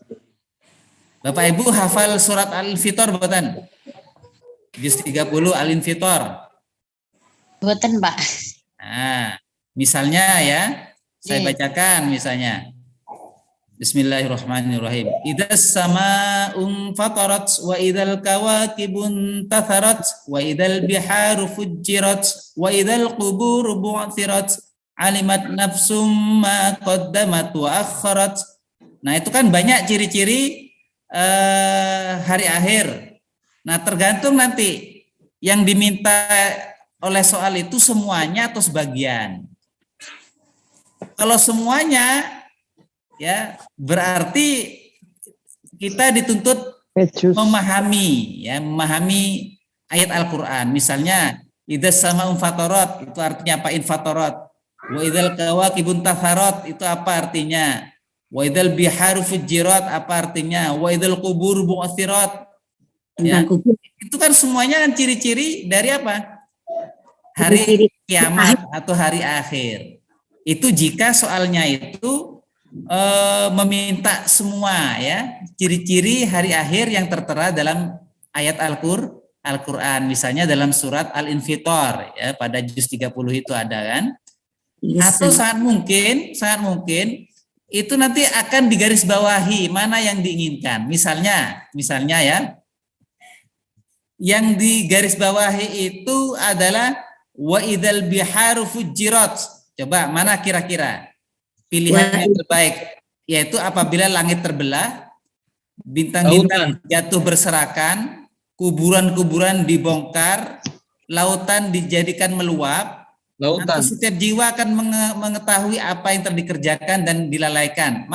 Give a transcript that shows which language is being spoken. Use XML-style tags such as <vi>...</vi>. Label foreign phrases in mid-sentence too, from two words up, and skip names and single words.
<id>Bapak Ibu hafal surat Al-Infitor bukan? Juz 30 Al-Infitor. Bukan Pak. Nah, misalnya ya, saya bacakan misalnya. Bismillahirrahmanirrahim.</id> <ar>إذا السماء فطرت وإذا الكواكب انتثرت وإذا البحار فجرت وإذا القبور بعثرت علمت نفس ما قدمت وأخرت.</ar> <id>Nah, itu kan banyak ciri-ciri hari akhir. Nah, tergantung nanti yang diminta oleh soal itu semuanya atau sebagian. Kalau semuanya ya berarti kita dituntut memahami ayat Al-Qur'an. Misalnya</id> <ar>إذا السماء فطرت</ar> <id>itu artinya apa? Infatarat.</id> <ar>وإذا الكواكب انتثرت</ar> <id>itu apa artinya?</id> <ar>وإذا البحار فجرت</ar> <id>apa artinya?</id> <ar>وإذا القبور بعثرت.</ar> <id>Ya, itu kan semuanya kan ciri-ciri dari apa? Hari kiamat atau hari akhir. Itu jika soalnya itu meminta semua ya ciri-ciri hari akhir yang tertera dalam ayat Al-Qur'an, misalnya dalam surat Al-Infitor ya, pada juz 30 itu ada kan. Atau sangat mungkin itu nanti akan digarisbawahi mana yang diinginkan. Misalnya ya, yang digarisbawahi itu adalah</id> <ar>وإذا البحار فجرت.</ar> <id>Coba mana kira-kira pilihan yang terbaik? Yaitu apabila langit terbelah, bintang-bintang jatuh berserakan, kuburan-kuburan dibongkar, lautan dijadikan meluap, atau setiap jiwa akan mengetahui apa yang telah dikerjakan dan dilalaikan.</id>